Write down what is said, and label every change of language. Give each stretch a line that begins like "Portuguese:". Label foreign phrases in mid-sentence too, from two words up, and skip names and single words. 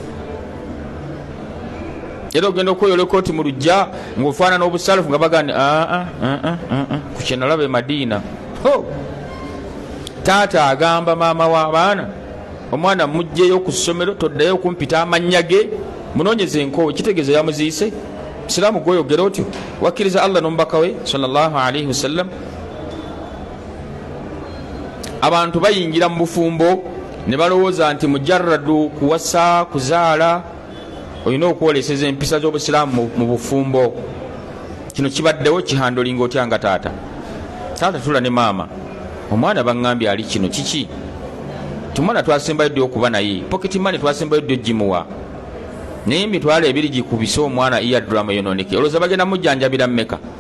Ganda: era ogenda okweyola ekooti mu lujja ng'ofaanana obusalafu nga baga nti ku kyenalaba e Madiina taata agamba maama w'abaana omwana mujjeyo ku ssomero toddayo kumpita amannya ge munoonyeze enkowe kitegeeza yamuziise. Siraamu gweyogera otyo wakkiriza Allah n'omubaka we
Arabic: صلى الله عليه وسلم.
Ganda: Abantu bayingira mu bufumbo ne balowooza nti mujarradu kuwasa kuzaala olina okwoleseza empisa z'obusiraamu mu bufumbo. Kino kibaddewo kihandolinga otya nga taata tula ne maama omwana baŋŋambye ali kino kiki tumwana twasembayo ddi okuba naye
English: pocket money
Ganda: twasembayo ddi ogimuwa naye emitwalo ebiri gikubise omwana eyadrama yononeke olowooza bagenda mujjanjabira mmeka?